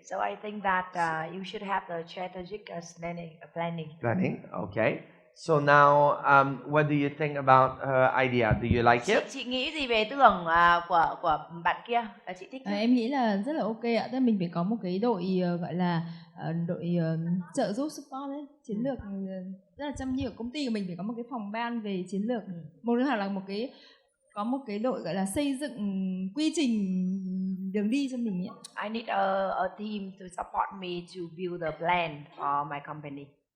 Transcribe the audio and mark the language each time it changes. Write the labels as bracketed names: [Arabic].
[English] So I think that you should have the strategic planning. Planning. Okay. So now, what do you think about her idea? Do you like it? [Vietnamese] Chị nghĩ gì về ý tưởng của bạn kia? Chị thích? Em nghĩ là rất là ok ạ. Tức là mình phải có một cái đội gọi là đội trợ giúp support ấy, chiến lược rất là chăm chỉ. Ở công ty của mình phải có một cái phòng ban về chiến lược. Một nữa là có một cái đội gọi là xây dựng quy trình đường đi cho mình ấy. [English] I need a team to support me to build a plan for my company.